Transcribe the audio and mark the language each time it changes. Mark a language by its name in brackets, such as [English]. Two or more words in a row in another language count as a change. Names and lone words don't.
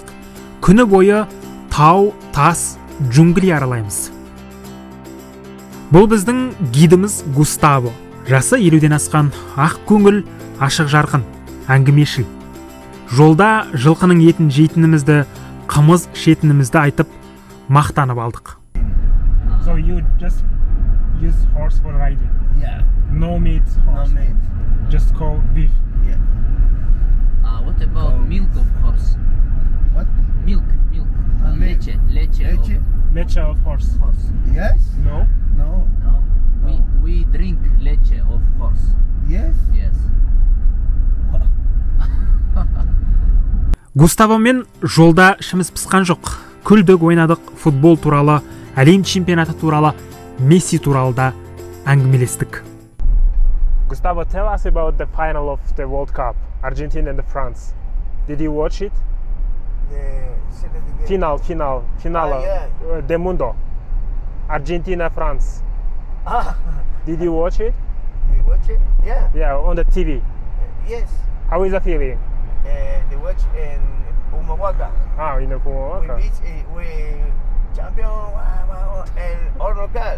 [Kazakh] Күні бойы тау, тас, джунгли аралаймыз. Бұл біздің гидіміз Густаво. Жасы 50-ден асқан, ақ көңіл, ашық жарқын, әңгімешіл. Жолда жылқының етін жейтінімізді, қымыз ішетінімізді айтып, мақтанып алдық. [English] So you just use horse for riding? Yeah. No meat horse? No meat. Just cow beef? Yeah. What about milk of horse? What? Milk. Leche. Leche of horse? Yes? No? No. We drink leche of horse. Yes? Yes. [Kazakh] Густавомен жолда ішіміз пысқан жоқ. Күлдік, ойнадық, футбол туралы, әлем чемпионаты туралы, Месси туралы да әңгімелестік. [English] Gustavo, tell us about the final of the World Cup, Argentina and France. Did you watch it? Final yeah. [Spanish] de Mundo. Argentina, [English] France. Ah. Did you watch it? You watch it? Yeah. Yeah, on the TV. Yes. How is the feeling? They watch in Humahuaca. Ah, in the Humahuaca. We beat we champion and all local.